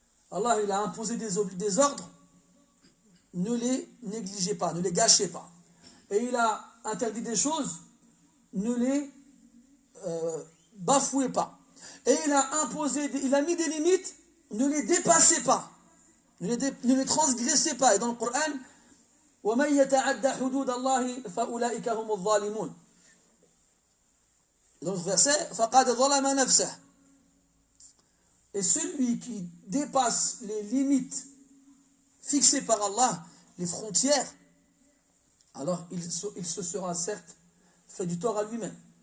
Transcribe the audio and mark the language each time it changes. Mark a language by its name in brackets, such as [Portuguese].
[French] Allah il a imposé des ordres, ne les négligez pas, ne les gâchez pas. Et il a interdit des choses, ne les bafouez pas. Et il a mis des limites, ne les dépassez pas, ne les transgressez pas. Et dans le Coran, [Arabic] وَمَنْ يَتَعَدَّ حُدُودَ اللَّهِ فَأُولَئِكَ هُمُ الظَّالِمُونَ. [French] Dans le verset, [Arabic] فَقَدْ ظَلَمَ نَفْسَهُ. [French] Et celui qui dépasse les limites fixées par Allah, les frontières, alors il se sera certes fait du tort à lui-même.